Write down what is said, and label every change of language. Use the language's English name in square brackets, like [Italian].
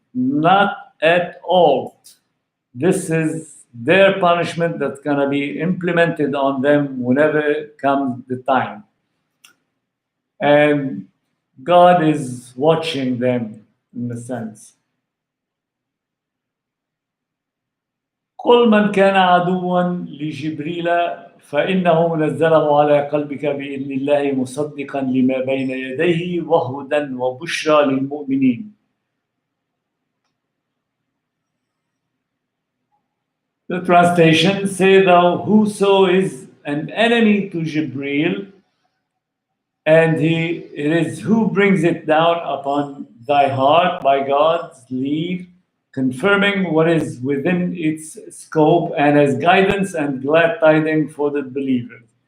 [English] Not at all. This is their punishment that's gonna be implemented on them whenever comes the time. And God is watching them in a sense. [Arabic] قل من كان عدوا لجبريل فإنه منزله على قلبك بإذن الله مصدقا لما بين يديه وهدى وبشرى للمؤمنين. [English] The translation say thou whoso is an enemy to Jibreel, and it is who brings it down upon thy heart by God's leave, confirming what is within its scope, and as guidance and glad tidings for the believers.